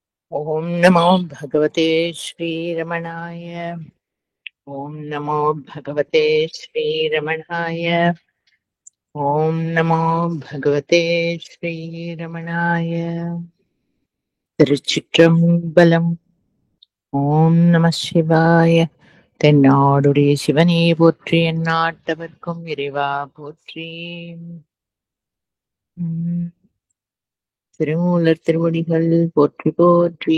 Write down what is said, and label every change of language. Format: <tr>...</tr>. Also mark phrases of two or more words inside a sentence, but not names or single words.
<sa>ओम नमो भगवते श्रीरमणाय। ओम नमो भगवते श्रीरमणाय। ओम नमो भगवते श्रीरमणाय। திருச்சிற்றம்பலம். ओं नमः शिवाय.</sa> <ta>தென்னாடுடைய சிவனே போற்றி, எந்நாட்டவர்க்கும் இறைவா போற்றி. திருமூலர் திருவடிகள் போற்றி போற்றி.</ta>